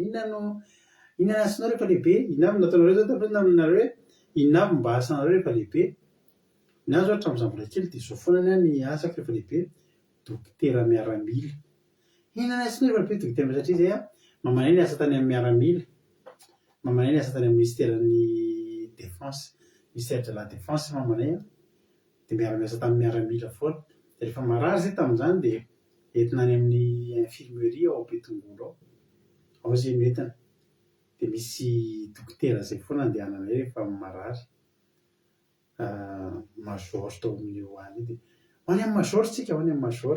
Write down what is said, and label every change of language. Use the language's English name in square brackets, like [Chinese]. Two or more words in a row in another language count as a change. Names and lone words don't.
[Malagasy] Inona asanao rehefa lehibe? Inona avy nataonareo zao tafiditra aminareo hoe inona avy mba asanareo rehefa lehibe? Ny azo hatramin'izaho mbola kely dia izao foana ny asako rehefa lehibe, dokotera miaramila. inana sy rehefa be dokotera satria zay a mamanay ny asa tany amin'ny miaramila, mamanay ny asa tany amin'ny ministèren'ny défense, [French] ministère de la défense [Malagasy] mamanay a, dia miara-miasa tamin'ny miaramila foana. Dia rehefa marary zay tamin'izany dia entina any amin'ny infirmerie ao Betongolo ao zay no entina. Dia misy dokotera zay foana andehananay rehefa marary. Major tao amin'io any dia ho any amin'ny major tsika, ho any amin'ny major.